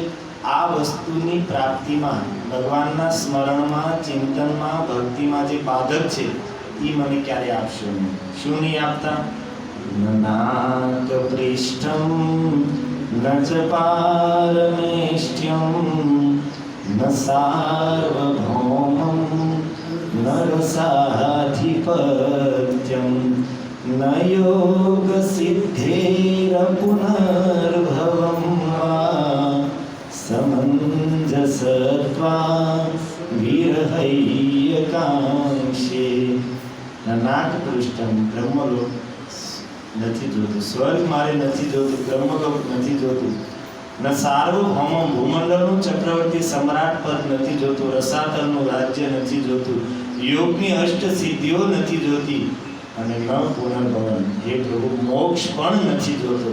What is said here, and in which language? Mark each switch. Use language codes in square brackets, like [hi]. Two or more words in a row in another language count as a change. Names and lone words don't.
[gu] આ વસ્તુની પ્રાપ્તિમાં ભગવાનના સ્મરણમાં, ચિંતનમાં, ભક્તિમાં જે બાધક છે એ મને ક્યારે આપશો નહીં. શું નહીં આપતા? [sa] नाक पृष्ठं न च पारमेष्ठ्यं न सार्वभौमं न रसाधिपत्यं न योगसिद्धेरपुनर्भवं वा समञ्जसत्वा विरहैयकांक्षे नागपृष्ठं [gu] બ્રહ્મલોક નથી જોતું, સ્વર્ગ મારે નથી જોતું, બ્રહ્મલોક નથી જોતું, ન સાર્વભૌમ ભૂમંડળનું ચક્રવર્તી સમ્રાટ પદ નથી જોતું, રસાતળનું રાજ્ય નથી જોતું, યોગની અષ્ટ સિદ્ધિઓ નથી જોતી, અને ન પુનર્ભવન હે પ્રભુ મોક્ષ પણ નથી જોતો.